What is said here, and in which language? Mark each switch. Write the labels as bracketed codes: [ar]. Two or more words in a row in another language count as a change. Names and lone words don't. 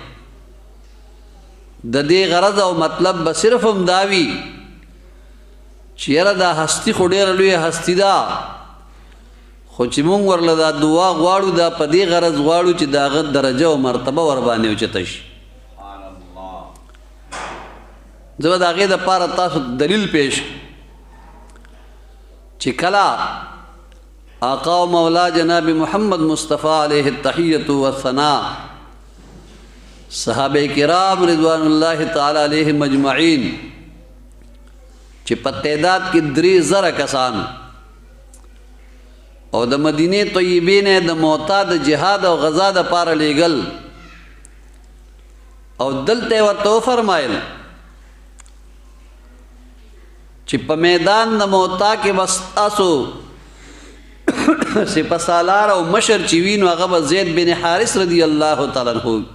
[ps] د دې غرض او مطلب به صرف هم داوي چې یاره دا هستی خو ډېره لویه هستی ده، خو چې مونږ ورله دا دعا غواړو دا په دې غرض غواړو چې د هغه درجه او مرتبه ور باندې اوچته شي. زه به د هغې دپاره تاسو دلیل پیش چې کله آقا و مولا جناب محمد مصطفیٰ [ar] علیہ التحیۃ والثناء، [ps] صحابہ کرام [ar] رضوان اللہ تعالی علیہ مجمعین [ps] چې په تعداد کې 3,000 کسان او د مدینې طیبې نه د معتاد جهاد او غزا د پاره لیږل، او دلته ورته فرمایل چې په میدان د موتا کې بس تاسو سپه سالار او مشر چې وي نو هغه به زید بن حارث [ar] رضی الله تعالی عنہ،